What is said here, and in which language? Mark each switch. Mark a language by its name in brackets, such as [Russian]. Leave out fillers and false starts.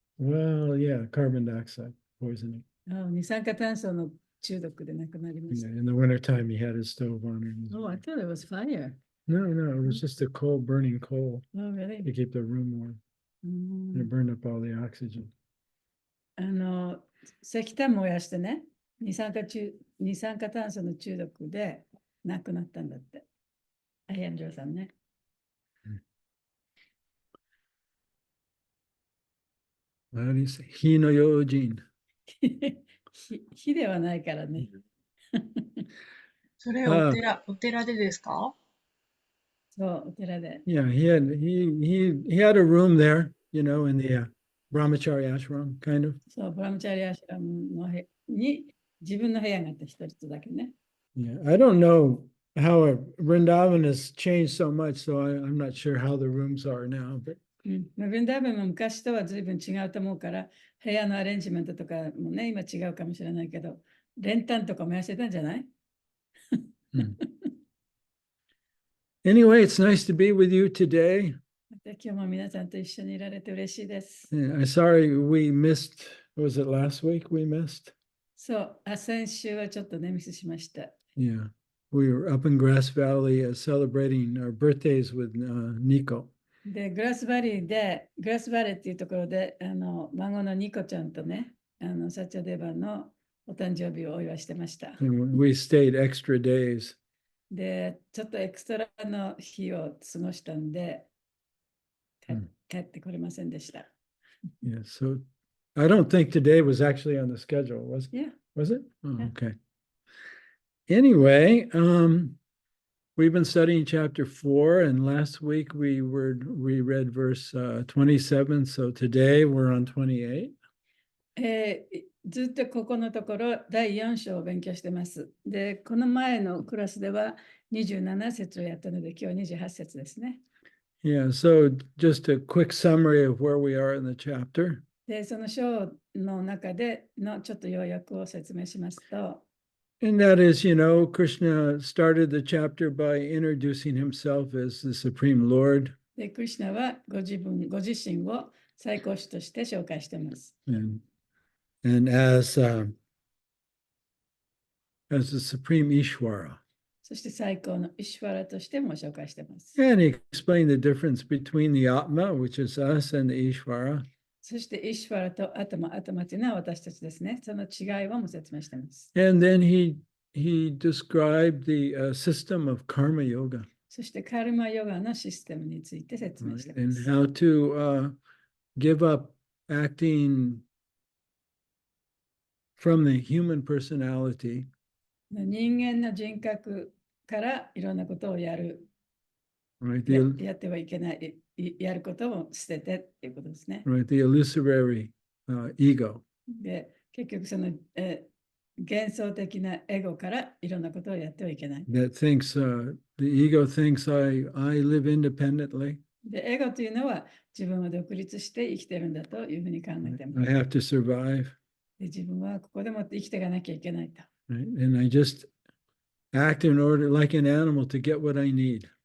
[English] Well, yeah, carbon dioxide poisoning. [Japanese] 二酸化炭素の中毒で亡くなりまし [English] Yeah, [Japanese] た。 [English] in the wintertime, he had his stove on. And Oh, I thought it was fire. no, it was just a coal, burning coal Oh, really? to keep the room warm. And it burned up all the oxygen. [Japanese] 石炭燃やしてね、二酸化炭素の中毒で亡くなったんだって。アイエンドラさんね。 [English] How do you say? [Japanese] 火の用心。火ではないからね。それお寺でですか？そう、お寺で。 [English] Yeah, he had a room there, in the Brahmachari ashram, kind of. [Japanese] そう、ブラムチャリアシュラムに自分の部屋があった一つだけね。 [English] Yeah, I don't know how Vrindavan has changed so much, so I'm not sure how the rooms are now. But [Japanese] ブリンダーベンも昔とは随分違うと思うから、部屋のアレンジメントとかもね、今違うかもしれないけど、練炭とか燃やしてたんじゃない？ [English] Anyway, it's nice to be with you today. [Japanese] 今日も皆さんと一緒にいられて嬉しいです。 [English] I'm sorry we missed, was it last week we missed? [Japanese] そう、先週はちょっとね、ミスしました。 [English] Yeah, we were up in Grass Valley celebrating our birthdays with Nico. [Japanese] で、グラスバレーっていうところで、孫のニコちゃんとね、サッチャデバのお誕生日をお祝いしてました。 [English] And we stayed extra days. [Japanese] で、ちょっとエクストラの日を過ごしたんで、帰ってこれませんでした。 [English] Yeah, so I don't think today was actually on the schedule, was it? Yeah. Was it? Oh, Yeah. okay. Anyway, we've been studying chapter 4, and last week we read verse 27, so today we're on 28. [Japanese] ずっとここのところ第4章を勉強してます。で、この前のクラスでは27節をやったので、今日は28節ですね。 [English] Yeah, so just a quick summary of where we are in the chapter. [Japanese] で、その章の中でのちょっと要約を説明しますと、 [English] And that is, Krishna started the chapter by introducing himself as the Supreme Lord. [Japanese] で、クリシュナはご自身を最高主として紹介しています。 [English] And as the Supreme Ishvara. [Japanese] そして最高のイシュワラとしても紹介しています。 [English] And he explained the difference between the Atma, which is us, and the Ishvara. [Japanese] そしてイシュワラとアタマというのは私たちですね。その違いをも説明しています。 [English] And then he described the system of karma yoga. [Japanese] そしてカルマヨガのシステムについて説明していま [English] And [Japanese] す。 [English] how to give up acting from the human personality. [Japanese] 人間の人格からいろんなことをやる。 [English] Right, [Japanese] やってはいけない。やることを捨ててっていうことですね。 [English] right, the illusory ego. [Japanese] で、結局その、幻想的なエゴからいろんなことをやってはいけない。 [English] That thinks, the ego thinks I live independently. [Japanese] で、エゴというのは自分は独立して生きてるんだというふうに考えていま [English] I [Japanese] す。 [English] have to survive. [Japanese] で、自分はここでもって生きていかなきゃいけないと。 [English] Right? And I just act in order like an animal to get what I need.